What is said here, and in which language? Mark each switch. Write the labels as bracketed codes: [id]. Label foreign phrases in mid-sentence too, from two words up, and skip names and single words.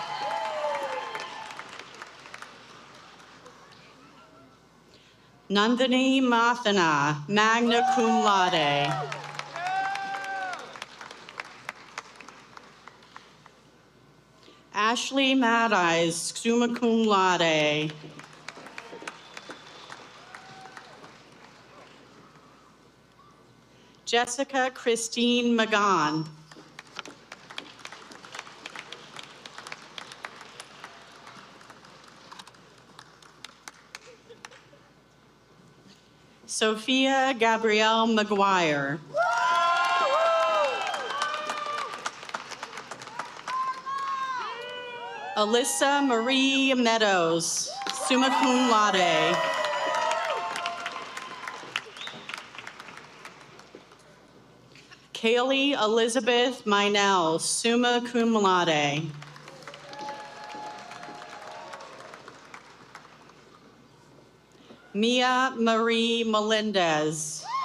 [en] Nandini Mathana, [la] magna cum laude. [en] Ashley Madeyes, [la] summa cum laude. [en] Jessica Christine Magan. Sophia Gabrielle McGuire. Alyssa Marie Meadows, [la] summa cum laude. [en] Kaylee Elizabeth Minell, [la] summa cum laude. [en] Mia Marie Melendez.